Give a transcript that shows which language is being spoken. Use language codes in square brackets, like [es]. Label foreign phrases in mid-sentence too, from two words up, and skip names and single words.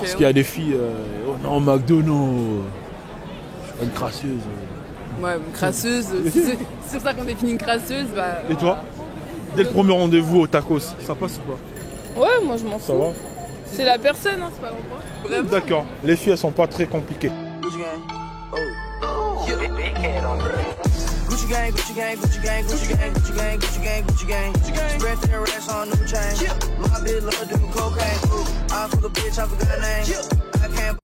[fr] Parce qu'il y a des filles, oh non, McDo, non. Une crasseuse. Ouais, une crasseuse. C'est sur ça qu'on définit une crasseuse. Bah... Et toi? Dès le premier rendez-vous au tacos, ça passe ou pas? Ouais, moi je m'en fous. Ça va? C'est la personne, hein, c'est pas l'endroit. D'accord. Les filles, elles sont pas très compliquées. [en] Gucci gang, Gucci gang, Gucci gang, Gucci gang, Gucci gang, Gucci gang, Gucci gang. Spread their racks on new chain. My bitch love doing cocaine. I fuck a bitch, I forgot her name. I can't